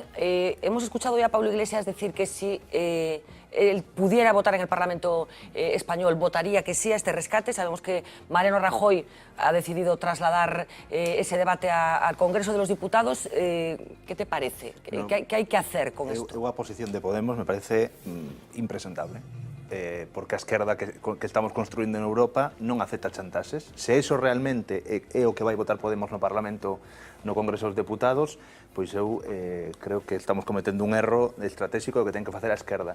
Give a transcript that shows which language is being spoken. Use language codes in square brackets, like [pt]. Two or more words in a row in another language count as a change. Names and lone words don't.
[es] Hemos escuchado ya a Pablo Iglesias decir que si él pudiera votar en el Parlamento español, votaría que sí a este rescate. Sabemos que Mariano Rajoy ha decidido trasladar ese debate al Congreso de los Diputados. ¿Qué te parece? ¿Qué hay que hacer con esto? [gl] A posición de Podemos me parece impresentable. Porque a esquerda que estamos construindo en Europa non acepta chantaxes. Se iso realmente é o que vai votar Podemos no Parlamento, no Congreso dos Deputados, pois eu creo que estamos cometendo un erro estratégico que ten que facer a esquerda.